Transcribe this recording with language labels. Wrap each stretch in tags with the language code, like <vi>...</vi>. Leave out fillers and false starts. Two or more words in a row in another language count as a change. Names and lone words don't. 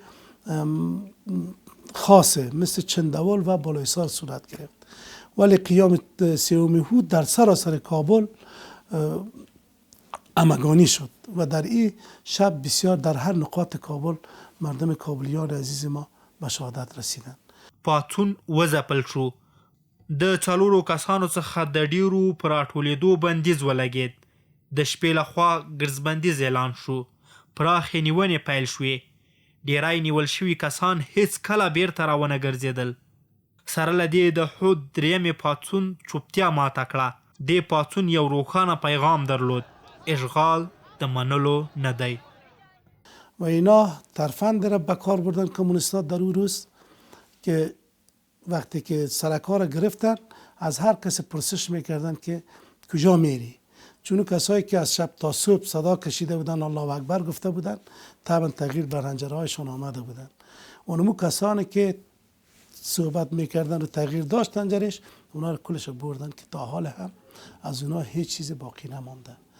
<fa>خاصه مثل چندول و بالایسار صورت گرفت ولی قیام 3 حود در سراسر کابل همگانی شد و در این شب بسیار در هر نقاط کابل مردم کابلیان عزیز ما به شهادت رسیدند.</fa> <ps>پاڅون وځپل شو. د 4 کسانو څخه د ډیرو پر راټولېدو بندیز ولګېد. د شپې لخوا ګرځبندیز اعلان شو. پراخې نیونې پیل شوې. ډیری نیول شوي کسان هیڅ کله بیرته راونه ګرځېدل. سره له دې د حود 3 پاڅون چوپتیا ماته کړه. دې پاڅون یو روښانه پیغام درلود. اشغال د منلو نه دی.</ps> <fa>و اینا ترفند را به کار بردن کمونیست‌ها در اون روز که وقتی که سرکار را گرفتن از هر کسی پرسش میکردن که کجا میری چون کسایی که از شب تا صبح صدا کشیده بودن الله اکبر گفته بودن طبعا تغییر بر حنجرهایشان آمده بودن اونمو کسانی که صحبت میکردن و تغییر داشت حنجرش اونا رو کلش بردن که تا حال هم از اونا هیچ چیز باقی نمانده.</fa>